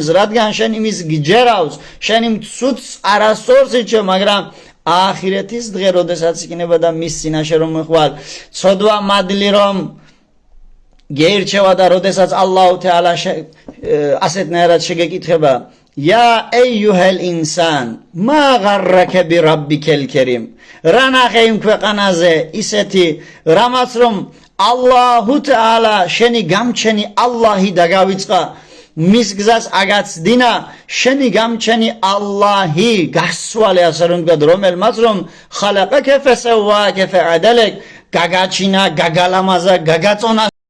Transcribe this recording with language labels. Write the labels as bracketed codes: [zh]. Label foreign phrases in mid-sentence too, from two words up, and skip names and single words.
[ka] რადგან შენ იმის გჯერავს, შენ იმ ცუდს არასწორს იჩევ, მაგრამ ახირეთის დღე როდესაც იქნება და მის წინაშე რომ ხვალ, ცოდვა მადლი რომ გეირჩევა და როდესაც [ar] الله تعالى [ka] ასეთნაირად შეგეკითხება [ar] يا أيها الإنسان ما غرك بربك الكريم راناخه [ka] იმ ქვეყანაზე ისეთი რამაც რომ [ar] الله تعالى [ka] შენი გამჩენი ალლაჰი დაგავიწყა მის გზას აგაცდინა შენი გამჩენი ალლაჰი გასვალე ასე რომ თქვა რომელმაც რომ [ar] خلقك فسواك فعدلك [ka] გაგაჩინა გაგალამაზა გაგაწონა